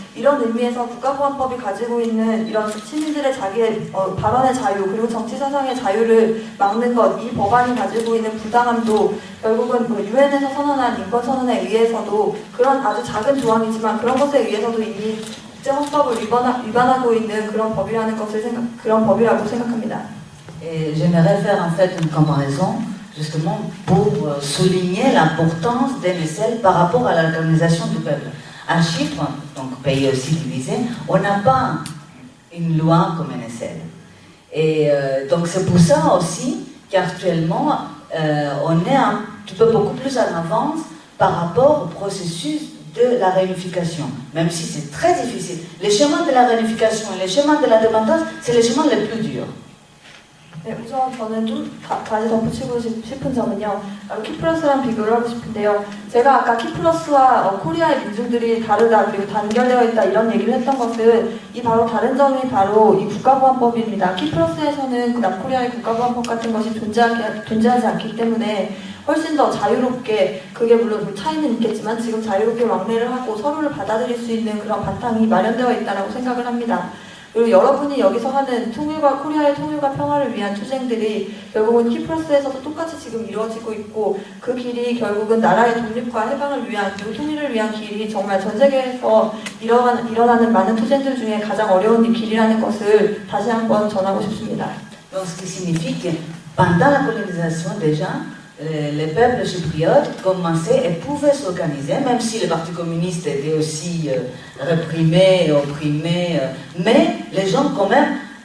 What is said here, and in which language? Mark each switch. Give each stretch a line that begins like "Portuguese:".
Korean: 이런 의미에서 국가보안법이 가지고 있는 이런 시민들의 자기의 발언의 자유 그리고 정치 사상의 자유를 막는 것, 이 법안이 가지고 있는 부당함도 결국은 유엔에서 선언한 인권 선언에 의해서도 그런 아주 작은 조항이지만 그런 것에 의해서도 이미 국제헌법을 위반하고 있는 그런 법이라고 생각합니다.
French: Et j'aimerais faire en fait une comparaison justement pour souligner l'importance des mécènes par rapport à l'organisation du peuple. À Chypre, donc pays aussi divisé, on n'a pas une loi comme une aisselle. Et donc c'est pour ça aussi qu'actuellement on est un petit peu beaucoup plus en avance par rapport au processus de la réunification, même si c'est très difficile. Les chemins de la réunification et les chemins de l'indépendance, c'est les chemins les plus durs.
Korean: 네, 우선 저는 좀 다시 덧붙이고 싶은 점은요. 키프러스랑 비교를 하고 싶은데요. 제가 아까 키프러스와 코리아의 민중들이 다르다 그리고 단결되어 있다 이런 얘기를 했던 것은 이 바로 다른 점이 바로 이 국가보안법입니다. 키프러스에서는 남코리아의 국가보안법 같은 것이 존재하지 않기 때문에 훨씬 더 자유롭게, 그게 물론 차이는 있겠지만 지금 자유롭게 왕래를 하고 서로를 받아들일 수 있는 그런 바탕이 마련되어 있다고 생각을 합니다. 그리고 여러분이 여기서 하는 통일과 코리아의 통일과 평화를 위한 투쟁들이 결국은 키프러스에서도 똑같이 지금 이루어지고 있고 그 길이 결국은 나라의 독립과 해방을 위한 그리고 통일을 위한 길이 정말 전 세계에서 일어나는 많은 투쟁들 중에 가장 어려운 길이라는 것을 다시 한번 전하고 싶습니다.
French: Donc ce qui signifie que pendant la colonisation déjà, les peuples chypriotes commençaient et pouvaient s'organiser, même si le Parti communiste était aussi réprimé et opprimé, mais les gens quand même,